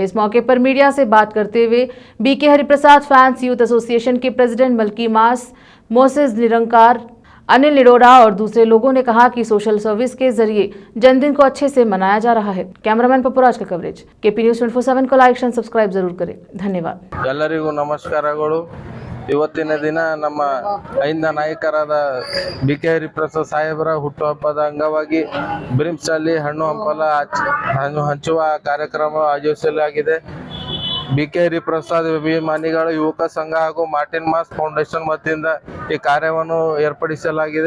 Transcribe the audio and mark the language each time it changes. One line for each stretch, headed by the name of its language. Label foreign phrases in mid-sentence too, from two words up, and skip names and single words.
Hindi: इस मौके पर मीडिया से बात करते हुए बीके हरिप्रसाद फैंस यूथ एसोसिएशन के प्रेसिडेंट मलकी मास, मोसेस निरंकार, अनिल निरोड़ा और दूसरे लोगों ने कहा कि
English: social service
Hindi: के जरिए जन्मदिन को अच्छे से मनाया जा रहा है। कैमरामैन पपुराज का कवरेज केपी न्यूज़ 24/7 को
English: like and subscribe
Hindi: जरूर करें। धन्यवाद।
Kannada: ಎಲ್ಲರಿಗೂ ನಮಸ್ಕಾರಗಳು। ಇವತ್ತಿನ ದಿನ ನಮ್ಮ ಐಂದ ನಾಯಕರಾದ ಬಿಕೆ ಹರಿಪ್ರಸಾದ್ ಸಾಹೇಬರ ಹುಟ್ಟುಹಬ್ಬದ ಅಂಗವಾಗಿ ಬ್ರಿಮ್ಸ್ ಅಲ್ಲಿ ಹಣ್ಣು ಹಂಚುವ ಕಾರ್ಯಕ್ರಮ ಆಯೋಜಿಸಲಾಗಿದೆ। ಬಿಕೆ ಹರಿಪ್ರಸಾದ್ ಅಭಿಮಾನಿಗಳು ಯುವಕ ಸಂಘ ಹಾಗೂ ಮಾರ್ಟಿನ್ ಮಾಸ್ ಫೌಂಡೇಶನ್ ವತಿಯಿಂದ ಈ ಕಾರ್ಯವನ್ನು ಏರ್ಪಡಿಸಲಾಗಿದೆ।